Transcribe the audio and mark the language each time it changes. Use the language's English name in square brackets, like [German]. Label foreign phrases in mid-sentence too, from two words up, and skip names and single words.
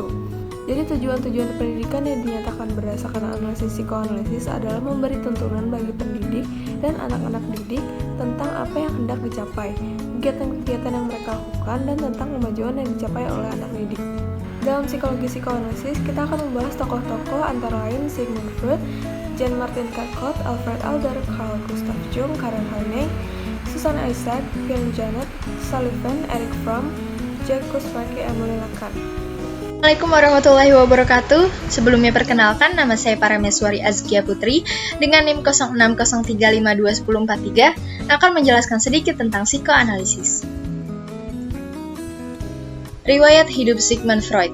[Indonesian] Jadi tujuan-tujuan pendidikan yang dinyatakan berdasarkan analisis psikoanalisis adalah memberi tuntunan bagi pendidik dan anak-anak didik tentang apa yang hendak dicapai, kegiatan-kegiatan yang mereka lakukan, dan tentang kemajuan yang dicapai oleh anak didik. Dalam psikologi psikoanalisis, kita akan membahas tokoh-tokoh antara lain Sigmund Freud, Jean-Martin Charcot, Alfred Adler, Carl Gustav Jung, Karen Horney, Susan Isaac, Phil Janet, Sullivan, Eric Fromm, Jack Kuczynski, Emily Lacan. [Arabic] السلام عليكم ورحمة الله وبركاته. [Indonesian] Sebelumnya perkenalkan, nama saya Parameswari Azkia Putri dengan NIM 0603521043 akan menjelaskan sedikit tentang psikoanalisis. Riwayat hidup Sigmund Freud.